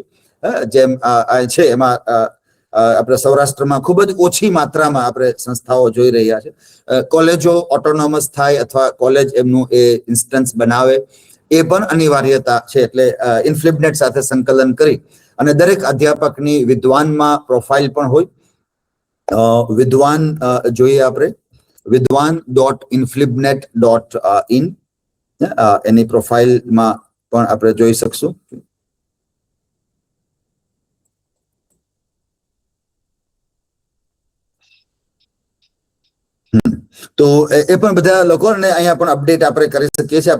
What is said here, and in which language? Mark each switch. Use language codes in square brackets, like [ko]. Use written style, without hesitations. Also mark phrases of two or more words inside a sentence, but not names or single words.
[gu] જેમ છે એમાં આપણે સૌરાષ્ટ્રમાં ખૂબ જ ઓછી માત્રામાં આપણે સંસ્થાઓ જોઈ રહ્યા છે. કોલેજો ઓટોનોમસ થાય અથવા કોલેજ એમનું એ ઇન્સ્ટન્સ બનાવે એ પણ અનિવાર્યતા છે. એટલે ઇન્ફ્લિબનેટ સાથે સંકલન કરી અને દરેક અધ્યાપકની વિદ્વાનમાં પ્રોફાઇલ પણ હોય. વિદ્વાન જોઈએ આપણે, vidwan.inflibnet.in એની પ્રોફાઇલમાં પણ આપણે જોઈ શકશું. તો એ પણ બધા લોકોને અહીંયા પણ અપડેટ આપણે કરી શકીએ છીએ.